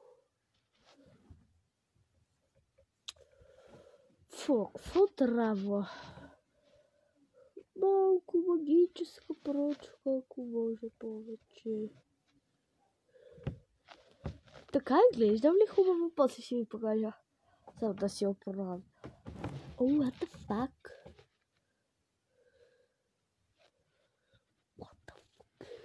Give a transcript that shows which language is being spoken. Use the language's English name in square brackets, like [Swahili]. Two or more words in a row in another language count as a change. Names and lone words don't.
[Bulgarian] Какво трябва? Малко магическа прочка, ако може повече. Така изглеждам ли хубаво? После ще ви покажа. Само да си оправя. [English] Oh, what the fuck? What the fuck?